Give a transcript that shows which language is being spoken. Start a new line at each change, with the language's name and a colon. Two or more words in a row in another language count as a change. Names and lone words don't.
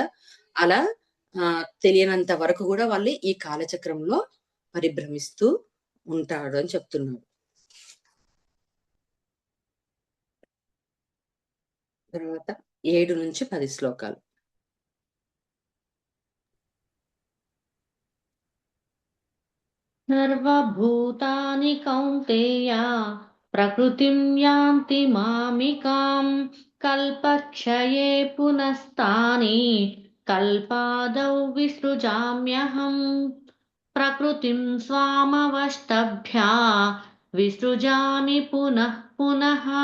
Telugu: అలా తెలియనంత వరకు గూడా వాళ్ళు ఈ కాలచక్రంలో పరిభ్రమిస్తూ ఉంటాడు అని చెప్తున్నాడు. తర్వాత 7-10 శ్లోకాలు.
Sanskrit: सर्वभूतानि कौन्तेय प्रकृतिं यान्ति मामिकां कल्पक्षये पुनस्तानि कल्पादौ विसृजाम्यहम् प्रकृतिं स्वामवष्टभ्या विसृजामि पुनः पुनः